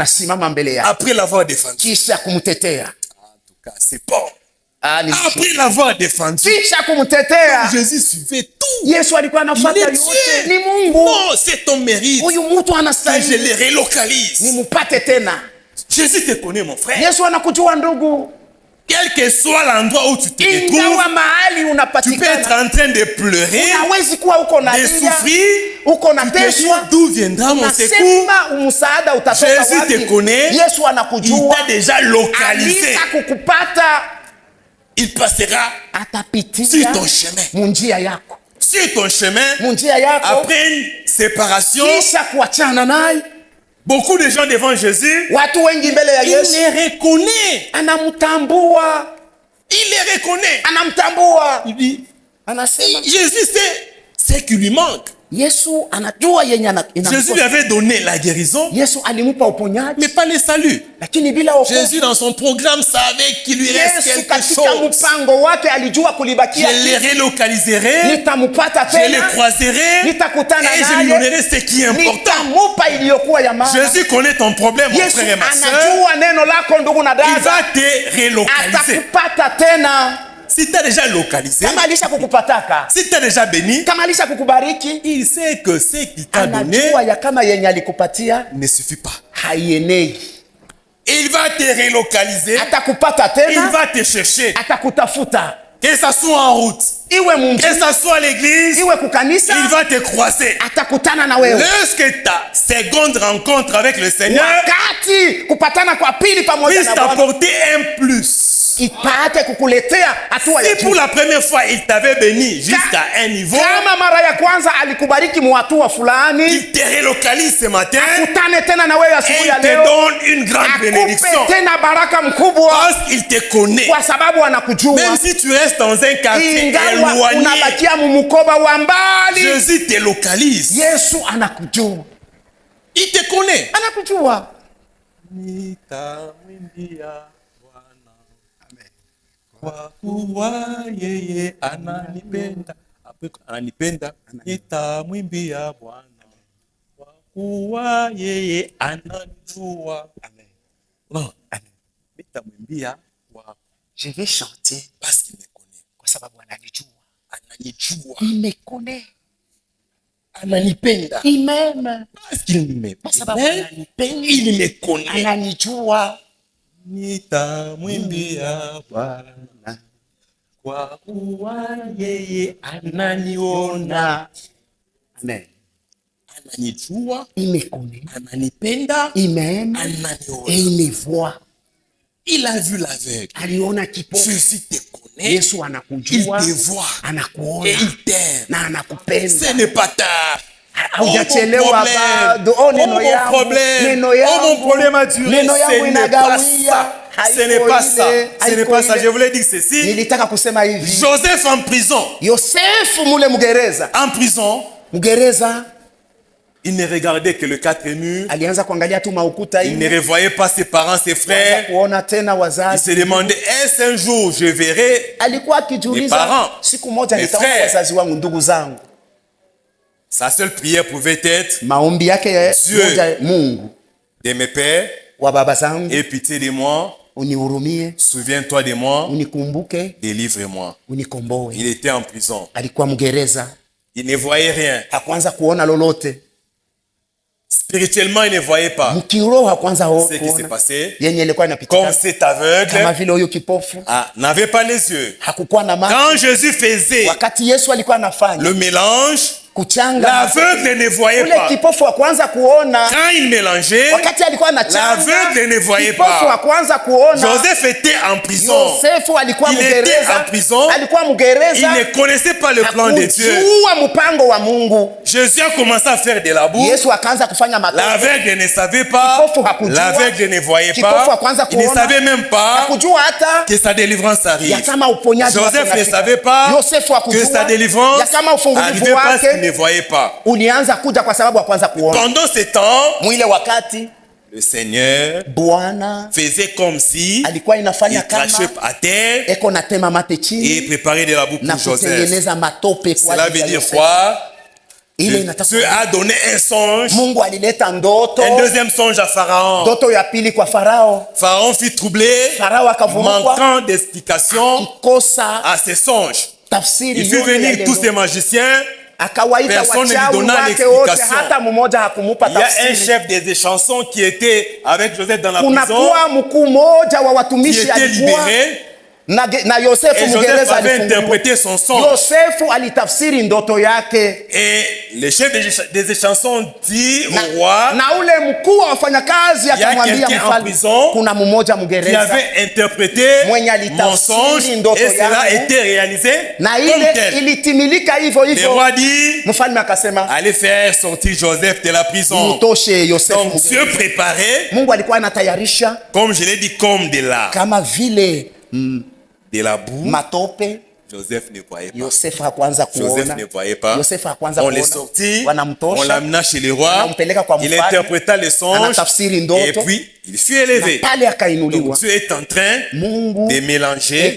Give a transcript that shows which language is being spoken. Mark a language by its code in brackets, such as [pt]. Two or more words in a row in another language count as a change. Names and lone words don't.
[sw] anasimama mbele yake [fr] Après l'avoir défendu. [sw] kisha kumtetea. [fr] En tout cas, c'est bon. Après l'avoir défendu, [sw] kisha kumtetea, [fr] Jésus suivait tout. [sw] Yesu alikuwa anafuata yote. Ni Mungu. [fr] Non, c'est ton mérite. [sw] Huyu mtu [fr] Que je [sw] anastahili [fr] les relocalise. [sw] nimupate tena. [fr] Jésus te connaît, mon frère. [sw] Yesu anakujua ndugu. [fr] Quel que soit l'endroit où tu te [sw] Ingawa [fr] retrouves, [sw] mahali [fr] tu peux être [sw] unapatikana, [fr] en train de pleurer, [sw] unawezi kuwa uko na [fr] de [sw] lia, [fr] souffrir. [sw] uko na [fr] Tu te dis, [sw] teswa, [fr] d'où viendra mon secours? [sw] unasema msaada utatoka [fr] Jésus [sw] wapi? [fr] te connaît. [sw] Yesu [fr] Il [sw] anakujua, [fr] t'a déjà localisé. [sw] alisa kukupata, [fr] Il passera sur [sw] atapitia [fr] ton chemin. [sw] munjia yako, [fr] Sur ton chemin, [sw] munjia yako, [fr] après une séparation, [sw] kisha kuachana naye. [fr] beaucoup de gens devant Jésus, [sw] Watu wengi mbele ya [fr] il [sw] Yesu [fr] les reconnaît. [sw] anamtambua, [fr] Il les reconnaît. [sw] anamtambua, [fr] Il dit, [sw] anasema [fr] Jésus sait ce qui lui manque. [sw] Yesu anajua yenye [fr] Jésus lui avait donné la guérison, [sw] Yesu alimupa uponyaji, [fr] mais pas le salut. [sw] lakini bila wokovu. [fr] Jésus, dans son programme, savait qu'il lui reste [sw] Yesu [fr] quelque [sw] katika [fr] chose. [sw] mpango wake alijua [fr] Je [sw] kulibakia, [fr] les relocaliserai, [sw] nitamupata [fr] je les [sw] tena, [fr] croiserai, [sw] nitakutana [fr] et je lui [sw] naye, [fr] donnerai ce qui est important. [sw] nitamupa iliyokuwa ya maana. [fr] Jésus connaît ton problème, mon [sw] Yesu [fr] frère et ma soeur. [sw] anajua neno lako ndugu na [fr] Il [sw] dada, [fr] va te relocaliser. [sw] atakupata tena. [fr] Si tu as déjà localisé, [sw] Kama alisha kukupataka, [fr] si tu as déjà béni, [sw] kama alisha kukubariki, [fr] il sait que ce qu'il t'a donné [sw] anajua ya kama yenye alikupatia [fr] ne suffit pas. [sw] haienei. [fr] Il va te relocaliser, [sw] Atakupata [fr] il [sw] tena, [fr] va te chercher. [sw] atakutafuta, [fr] Que ça soit en route, [sw] iwe mungu, [fr] que ça soit à l'église, [sw] iwe kukanisa, [fr] il va te croiser. [sw] atakutana na wewe. [fr] Lorsque ta seconde rencontre avec le Seigneur [sw] Wakati kupatana kwa pili pamoja [fr] puisse [sw] na Bwana [fr] t'apporter un plus. [sw] ipate kukuletea hatua ya [fr] Si pour [sw] juu. [fr] la première fois il t'avait béni jusqu'à un niveau, [sw] Kama mara ya kwanza alikubariki muhatua fulani, [fr] il te relocalise ce matin [sw] kutane tena na wewe [fr] et [sw] asubuhi [fr] il [sw] ya [fr] te [sw] leo, [fr] donne une grande bénédiction. [sw] akupe tena baraka mkubwa, [fr] Parce qu'il te connaît. [sw] kwa sababu anakujua. [fr] Même si tu restes dans un quartier [sw] Ingawa [fr] éloigné, [sw] unabakia mumukoba wa mbali, [fr] Jésus te localise. [sw] Yesu anakujua, [fr] Il te connaît. [sw] anakujua. Kwa kuwa yeye ananipenda, ananipenda, nitamwimbia Bwana. Kwa kuwa yeye ananijua, non, nitamwimbia Bwana. [fr] Je vais chanter Parce qu'il me connaît. [sw] kwa sababu ananijua. Ananijua, [fr] Il me connaît. [sw] ananipenda. [fr] Il m'aime. Parce qu'il me [sw] Kwa sababu [fr] connaît, [sw] ananipenda. [fr] il me connaît. [sw] Ananijua. Nitamwimbia Bwana, kwa kuwa yeye ananiona. Amen. Ananijua, [fr] Il me connaît. [sw] ananipenda, [fr] Il m'aime. [sw] ananiona. [fr] Et il me voit. Il a vu l'aveugle. [sw] Aliona kipofu. [fr] Jésus te connaît, [sw] Yesu [fr] il [sw] anakujua, [fr] te voit [sw] anakuona [fr] et il t'aime. [sw] na [fr] Ce [sw] anakupenda. [fr] n'est pas tard. [sw] Haujachelewa bado. Oh, neno [fr] mon [sw] yangu, [fr] problème, [sw] neno [fr] oh, mon [sw] yangu, [fr] problème a duré. [sw] neno yangu [fr] Ce n'est pas [sw] inagawia. [fr] ça. Ce n'est pas ça. Ce n'est pas ça. Je voulais dire ceci. [sw] Nilitaka kusema hivi. [fr] Joseph en prison. [sw] Yosefu mule mgereza. [fr] En prison, [sw] Mgereza [fr] il ne regardait que le quatre murs. [sw] alianza kuangalia tu maukuta [fr] Il ne [sw] hivi. [fr] revoyait pas ses parents, ses frères. [sw] Kuona tena [fr] Il [sw] wazazi. [fr] se demandait, est-ce un jour je verrai [sw] Alikuwa [fr] Mes [sw] akijiuliza, [fr] parents, [sw] siku moja [fr] mes [sw] nitaona [fr] frères. [sw] wazazi wangu, ndugu zangu. [fr] Sa seule prière pouvait être, [sw] Maombi yake [fr] Dieu. [sw] moja, Mungu [fr] de mes pères, [sw] wa baba zangu, [fr] aie pitié de moi, [sw] unihurumie, [fr] souviens-toi de moi, [sw] unikumbuke, [fr] délivre-moi. [sw] unikomboe. [fr] Il était en prison. [sw] Alikuwa mgereza, [fr] Il ne voyait rien. [sw] hakuanza kuona lolote. [fr] Spirituellement, il ne voyait pas [sw] Mkiroho hakuanza [fr] ce qui s'est [sw] kuona [fr] passé. [sw] yenye ilikuwa [fr] Comme [sw] inapitika. [fr] cet [sw] Kama [fr] aveugle [sw] vile huyo kipofu [fr] n'avait pas les yeux. [sw] hakukuwa na macho. [fr] Quand Jésus faisait [sw] Wakati Yesu alikuwa anafanya [fr] le mélange, [sw] kuchanga, [fr] l'aveugle ne voyait [sw] ule [fr] pas. [sw] kipofu wa kwanza kuona, [fr] Quand il mélangeait, [sw] wakati alikuwa anachanga, [fr] l'aveugle ne voyait [sw] kipofu wa [fr] pas. [sw] kwanza kuona. [fr] Joseph était en prison. [sw] Yosefu alikuwa [fr] Il était en [sw] mgereza, [fr] prison. [sw] alikuwa [fr] Il [sw] mgereza, [fr] ne connaissait pas le plan de Dieu. [sw] hakujua mpango wa Mungu. [fr] Jésus a commencé à faire de la boue. [sw] Yesu akaanza kufanya matendo. [fr] L'aveugle ne savait pas. [sw] Kipofu hakujua. [fr] L'aveugle ne voyait [sw] Kipofu wa [fr] pas. [sw] kwanza [fr] Il ne [sw] kuona. [fr] savait même pas [sw] Hakujua hata [fr] que sa délivrance [sw] ya [fr] arrive. [sw] kama uponyaji wake [fr] Joseph ne [sw] unafika. [fr] savait pas [sw] Yosefu [fr] que [sw] hakujua [fr] sa délivrance [sw] ya kama ufungulivu [fr] arrivait parce qu'il ne [sw] wake [fr] voyait pas. [sw] ulianza kuja kwa sababu ya kwanza kuona. [fr] Pendant ce temps, [sw] Mwile wakati [fr] le Seigneur [sw] Bwana [fr] faisait comme si [sw] alikuwa [fr] il [sw] inafanya [fr] crachait [sw] kama [fr] à terre [sw] eko natema mate [fr] et [sw] chini [fr] préparait de la boue [sw] na [fr] pour Joseph. [sw] kutengeneza matope kwa [fr] Cela [sw] ajili [fr] veut [sw] ya [fr] dire [sw] Yosefu. [fr] quoi? Dieu a donné un songe. [sw] Mungu alileta ndoto. [fr] Un deuxième songe à Pharaon. [sw] Ndoto ya pili kwa Farao. [fr] Pharaon fut troublé, manquant d'explication à ses songes. Il fit venir tous ses magiciens. Personne ne lui donna l'explication. Il y a un chef des échansons qui était avec Joseph dans la prison, qui était libéré. [sw] Na Yosefu [fr] et Joseph avait interprété son songe. [sw] Yosefu alitafsiri ndoto yake. [fr] Et le chef des échansons dit au roi, [sw] na ule mkuu wa wafanyakazi akamwambia mfalme, kuna mmoja Mgereza [fr] qui avait interprété mon songe et cela a été réalisé [sw] na ile ilitimilika hivyo hivyo. [fr] Le roi dit, [sw] mfalme akasema, [fr] allez faire sortir Joseph de la prison. [sw] Mtoshe Yosefu. [fr] Donc Dieu préparait, [sw] Mungu alikuwa anatayarisha, [fr] comme je l'ai dit, comme de la [sw] kama vile [fr] de la boue. [sw] Matope. [fr] Joseph ne voyait pas. [sw] Joseph hakuanza kuona. [fr] Joseph ne voyait pas. [sw] Joseph hakuanza kuona. [fr] On les sortit, [sw] wanamtosha, [fr] on l'amena chez le roi, il [sw] mfalme, [fr] interpréta le songe et puis il fut élevé. Donc Dieu est en train de mélanger.